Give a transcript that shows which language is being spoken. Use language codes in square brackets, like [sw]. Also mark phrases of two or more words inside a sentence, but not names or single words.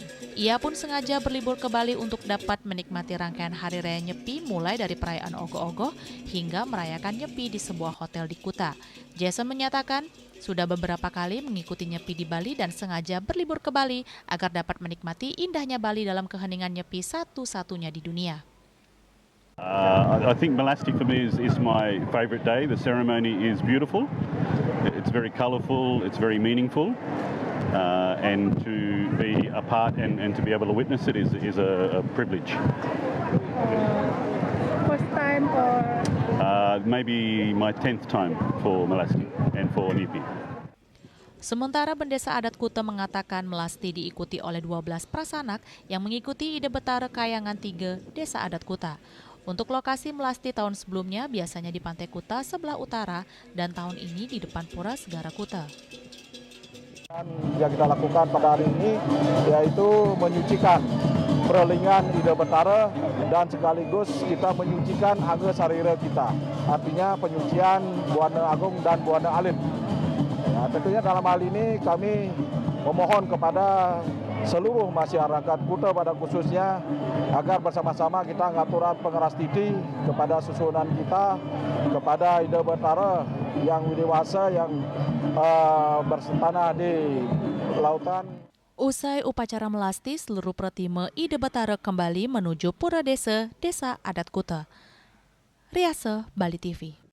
[id] Ia pun sengaja berlibur ke Bali untuk dapat menikmati rangkaian Hari Raya Nyepi mulai dari perayaan Ogoh-Ogoh hingga merayakan Nyepi di sebuah hotel di Kuta. Jason menyatakan sudah beberapa kali mengikuti Nyepi di Bali dan sengaja berlibur ke Bali agar dapat menikmati indahnya Bali dalam keheningan Nyepi satu-satunya di dunia. [en] I think Melasti for me is my favourite day. The ceremony is beautiful. It's very colourful. It's very meaningful. And to be a part and to be able to witness it is a privilege. First time or? Maybe my 10th time for Melasti and for Nyepi. [id] Sementara Bendesa Adat Kuta mengatakan melasti diikuti oleh 12 prasanak yang mengikuti ide betara Kayangan 3 Desa Adat Kuta. Untuk lokasi melasti tahun sebelumnya biasanya di Pantai Kuta sebelah utara dan tahun ini di depan Pura Segara Kuta. Yang kita lakukan pada hari ini yaitu menyucikan perlingan ide betara dan sekaligus kita menyucikan angga sarira kita. Artinya penyucian Buana Agung dan Buana Alit. Ya, tentunya dalam hal ini kami memohon kepada seluruh masyarakat Kuta pada khususnya agar bersama-sama kita ngaturan pengeras titi kepada susunan kita, kepada ide betara yang dewasa yang bertanah di lautan. Usai upacara melasti, seluruh protima ide betara kembali menuju Pura Desa Adat Kuta. Riase, Bali TV.